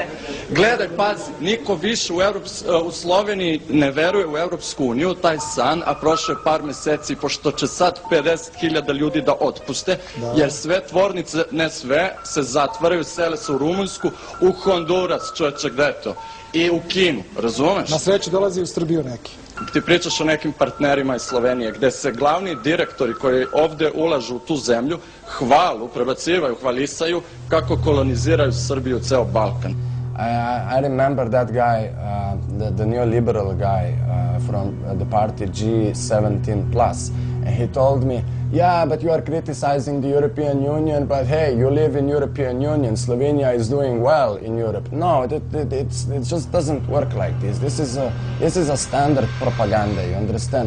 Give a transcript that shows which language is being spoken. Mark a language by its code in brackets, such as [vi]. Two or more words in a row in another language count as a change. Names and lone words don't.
[sr] Gledaj, pazi, niko više u Sloveniji ne veruje u Evropsku uniju, taj san, a prošlo je par meseci, pošto će sad 50.000 ljudi da otpuste, jer sve tvornice, ne sve, se zatvaraju, sele se u Rumunjsku, u Honduras, čoveče, gde je to? I u Kinu, razumeš? Na sreću dolazi u Srbiju neki. Ti pričaš o nekim partnerima iz Slovenije, gde se glavni direktori koji ovde ulažu u tu zemlju hvalu, prebacivaju, hvalisaju kako koloniziraju Srbiju, ceo Balkan. [en] I remember that guy, the neoliberal guy from the party G17+, and he told me, yeah, but you are criticizing the European Union, but hey, you live in European Union, Slovenia is doing well in Europe. No, it just doesn't work like this. This is a standard propaganda, you understand?